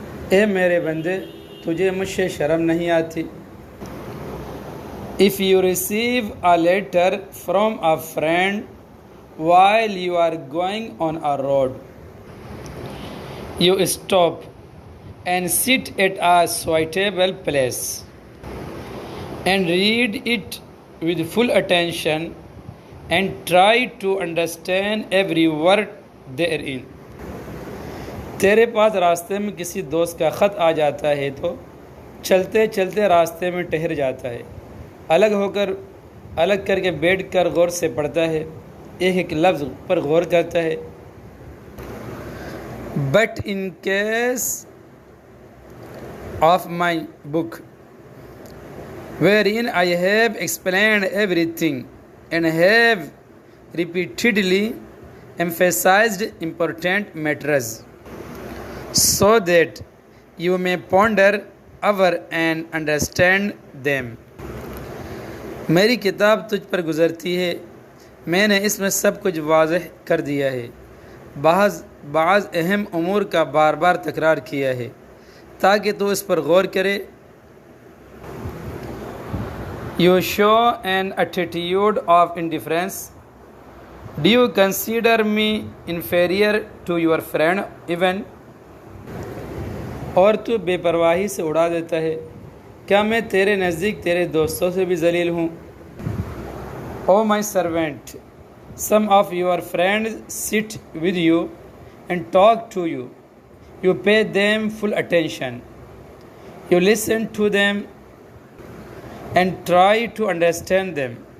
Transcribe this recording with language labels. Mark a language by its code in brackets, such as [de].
[ur] اے میرے بندے، تجھے مجھ سے شرم نہیں آتی؟ [en] If you receive a letter from a friend while you are going on a road, you stop and sit at a suitable place and read it with full attention and try to understand every word therein. [ur] تیرے پاس راستے میں کسی دوست کا خط آ جاتا ہے تو چلتے چلتے راستے میں ٹھہر جاتا ہے، الگ کر کے بیٹھ کر غور سے پڑھتا ہے، ایک ایک لفظ پر غور کرتا ہے. [en] But in case of my book, wherein I have explained everything and have repeatedly emphasized important matters, so that you may ponder over and understand them. [ur] میری کتاب تجھ پر گزرتی ہے، میں نے اس میں سب کچھ واضح کر دیا ہے، بعض اہم امور کا بار بار تکرار کیا ہے تاکہ تو اس پر غور کرے. [en] You show an attitude of indifference. Do you consider me inferior to your friend even? [ur] اور تو بے پرواہی سے اڑا دیتا ہے، کیا میں تیرے نزدیک تیرے دوستوں سے بھی ذلیل ہوں؟ [en] Oh my servant, some of your friends sit with you and talk to you. You pay them full attention. You listen to them and try to understand them.